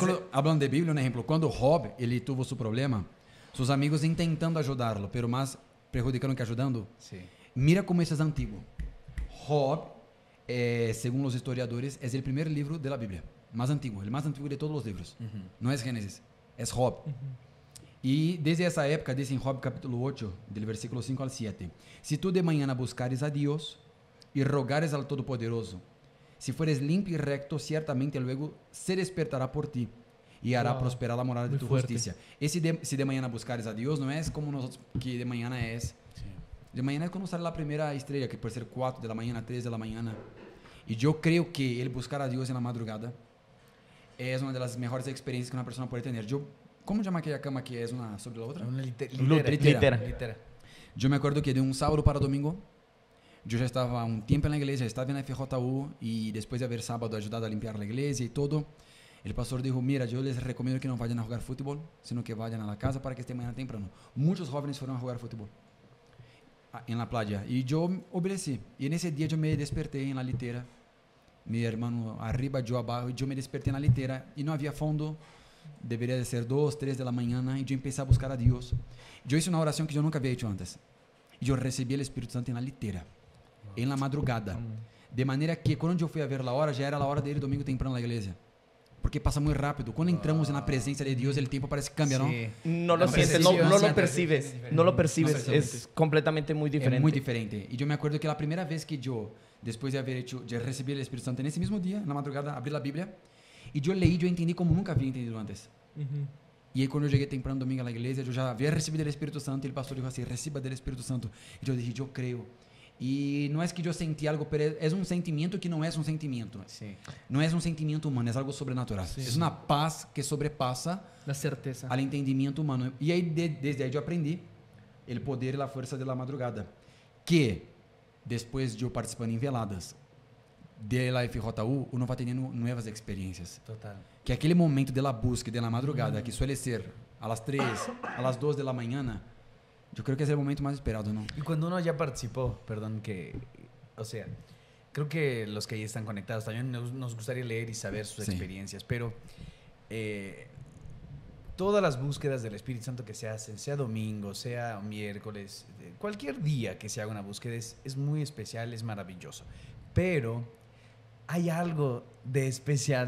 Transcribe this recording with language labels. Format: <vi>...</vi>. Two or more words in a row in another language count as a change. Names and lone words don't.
<es>hablando de Biblia, un ejemplo. Cuando Job, ele tuvo su problema, sus amigos intentando ayudarlo, pero más perjudicando que ayudando. Sí. Mira cómo eso es antiguo. Job, según los historiadores, es el primer libro de la Biblia. Más antiguo, el más antiguo de todos los libros. No es Génesis, es Job.</es> <pt>E desde essa época, diz em Job capítulo 8, do versículo 5 al 7, se tu de manhã buscares a Deus e rogares al Todo-Poderoso,</pt> <es>se fueres limpio e recto, ciertamente luego se despertará por ti e hará Wow.</es> <pt>prosperar a morada de</pt> <es>Muy tu fuerte. justicia.</es> <pt>Esse se de manhã buscares a Deus não é como nós que de manhã é. De manhã é quando sale a primeira estrela, que pode ser 4 da manhã, 3 da manhã. E eu creio que ele buscar a Deus na madrugada é uma das melhores experiências que uma pessoa pode ter. Como chama aquela cama que é uma sobre a outra?</pt> <es>Una Litera.</es> <pt>Eu me acordo que de um sábado para domingo, eu já estava um tempo na igreja, estava na FJU e depois de haver sábado ajudado a limpar a igreja e todo, o pastor disse: mira, eu les recomendo que não vayam a jogar futebol,</pt> <es>sino que vayan a la casa para que estén mañana temprano.</es> <pt>Muitos jovens foram a jogar futebol em</pt> <es>la playa</es> <pt>e eu obedeci. E nesse dia eu me despertei na litera, meu irmão arriba, eu abaixo, e eu me despertei na litera e não havia fundo. Deveria de ser 2, 3 da manhã e eu empecé a buscar a Deus. Eu hice uma oração que eu nunca havia feito antes. E eu recebi o Espírito Santo na litera, em la madrugada. De maneira que quando eu fui a ver a hora, já era a hora dele domingo temprano na igreja. Porque passa muito rápido. Quando entramos na presença de Deus, o tempo parece que cambia, não?</pt> <es>No lo La sientes, no, percepción no lo siempre percibes. No lo percibes. Es completamente muy diferente.</es> <pt>É muito diferente. E eu me acordo que a primeira vez que eu, depois de haver hecho, de receber o Espírito Santo, nesse mesmo dia, na madrugada, abri a Bíblia, e eu leí, eu entendi como nunca havia entendido antes. E aí quando eu cheguei temprano domingo na igreja, eu já havia recebido o Espírito Santo, e o pastor disse assim: receba do Espírito Santo. E eu disse: eu creio. E não é que eu senti algo, pero é um sentimento que não é um sentimento.</pt> <es>Sí.</es> <pt>Não é um sentimento humano, é algo sobrenatural. É uma paz que sobrepassa</pt> <es>La certeza.</es> <pt>ao entendimento humano. E aí, desde aí eu aprendi o poder e a força da madrugada. Que, depois de eu participando em veladas de la FJU, uno vai tendo novas experiências.</pt> <es>Total. Que aquele momento de la busca, de la madrugada, que suele ser a las 3, a las 2 de la mañana, yo creo que es el momento más esperado, ¿no? Y cuando uno ya participó, perdón que, o sea, creo que los que ahí están conectados también nos gustaría leer y saber sus Sí. experiencias, pero todas las búsquedas del Espíritu Santo que se hacen, sea domingo, sea miércoles, cualquier día que se haga una búsqueda es muy especial, es maravilloso, pero hay algo de especial</es>